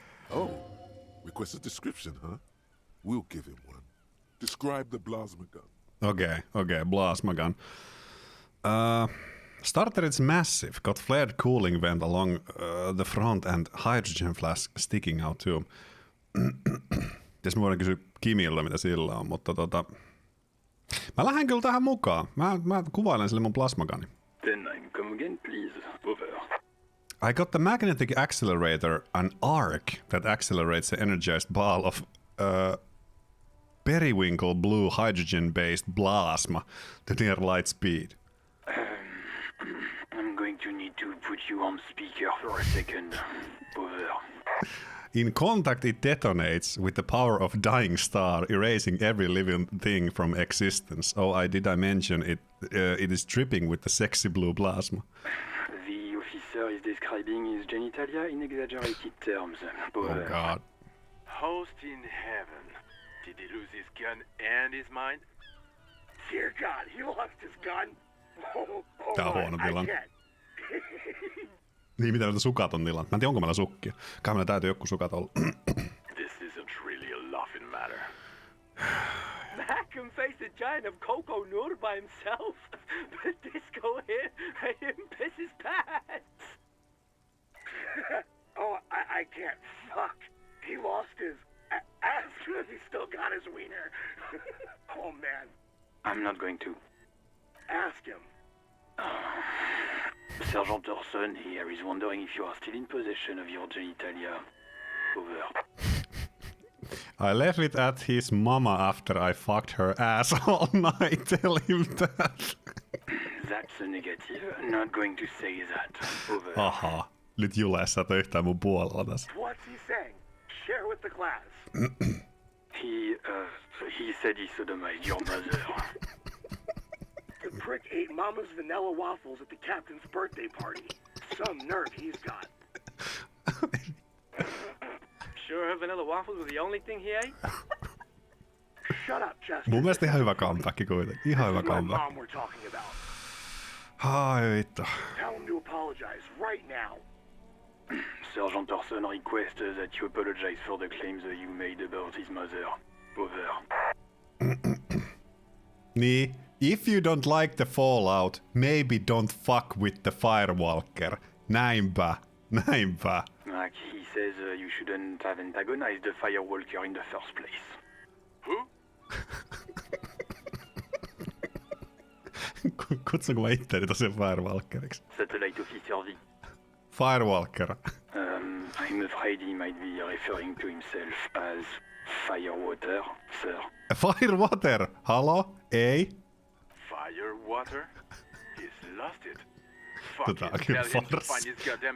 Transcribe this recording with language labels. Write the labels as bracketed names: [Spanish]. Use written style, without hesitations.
[English] Oh, request a description, huh? We'll give him one. Describe the plasma gun. Okay, plasma gun. Starter is massive, got flared cooling vent along the front and hydrogen flask sticking out too. [Finnish] Ties mä voidaan kysyä Kimiltä, mitä sillä on, mutta mä lähden kyllä tähän mukaan. Mä kuvailen sille mun plasmagani. [English] 10-9, come again, please. Over. I got the magnetic accelerator, an arc that accelerates the energized ball of periwinkle blue hydrogen-based plasma to near light speed. I'm going to need to put you on speaker for a second. Over. In contact, it detonates with the power of dying star, erasing every living thing from existence. Oh, did I mention it? It is dripping with the sexy blue plasma. The officer is describing his genitalia in exaggerated terms. Over. Oh god. Host in heaven. Did he lose his gun and his mind? Dear God, he lost his gun. [Finnish] Tää on huono tilanne. Niin, mitä näitä sukat on tilanne? Mä en tiedä, onko meillä sukkia. Kai meillä täytyy joku sukat olla. [English] This isn't really a laughing matter. Mac can face a giant of Coco Nur by himself, but Disco hit him piss his pants. Oh, I can't. Fuck. He lost his ass, but he still got his wiener. Oh, man. I'm not going to. Ask him. Sergeant Orson here is wondering if you are still in possession of your genitalia. Over. I left it at his mama after I fucked her ass all night. Tell him that. That's a negative. Not going to say that. Over. Aha. [Finnish] Nyt Jule, sä et ole yhtään mun puolella tässä. [English] What's he saying? Share with the class. He said he sodomized your mother. The prick ate Mama's vanilla waffles at the captain's birthday party. Some nerve he's got. Sure her vanilla waffles were the only thing he ate? Shut up, Chester. [Finnish] Mun mielestä ihan hyvä comeback kuitenkin. Ihan hyvä [English] This is my comeback. mom we're talking about. [Finnish] Ai vittu. [English] Tell him to apologize right now. Sergeant Orson requests that you apologize for the claims that you made about his mother. Over. [Finnish] Niin. [English] If you don't like the Fallout, maybe don't fuck with the Firewalker. [Finnish] Näinpä. [English] Like he says you shouldn't have antagonized the Firewalker in the first place. Who? [Finnish] Kutsunko mä itteeni tosiaan Firewalkeriksi? [English] Satellite Officer V. Firewalker. I'm afraid he might be referring to himself as Firewater, sir. [Finnish] Firewater? Halo? Ei? [English] Firewater? He's lost it. Fuck [Finnish] Tota [English] it, [Finnish] on kyllä [English] tell him to [Finnish] farssi. [English] find his goddamn